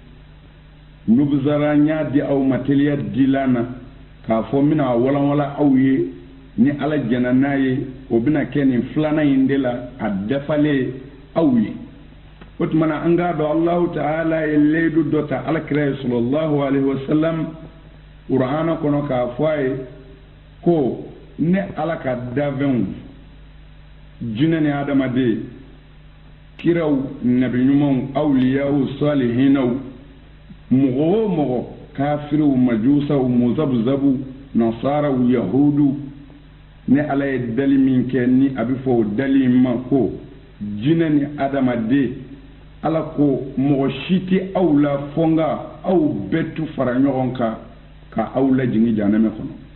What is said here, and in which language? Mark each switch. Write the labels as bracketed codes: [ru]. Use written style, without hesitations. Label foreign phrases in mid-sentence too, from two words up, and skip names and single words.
[bm] nubuzara n y'a di aw ma teliya dila na k'a fɔ n bɛna walanwala aw ye ni ala jɛna n'a ye o bɛna kɛ nin filanan in de la a dafalen aw ye o tuma na an k'a dɔn alahu ta'ala ye leyidu dɔ ta alakira ye [ar] صلى الله عليه وسلم [bm] qur'ana kɔnɔ k'a fɔ a ye ko ne ala ka dafɛnw jinɛ ni adamaden kiraw nabiɲumanw awliyaw salihinaw mɔgɔ o mɔgɔ kafiriw majusaw muzabzabu nasaraw yahudu ne ala ye dali min kɛ ni a bɛ fɔ o dali ma ko jinɛ ni adamaden ala ko mɔgɔ si tɛ aw la fɔ nka aw bɛɛ tu fara ɲɔgɔn kan ka aw lajigin janɛmɛ kɔnɔ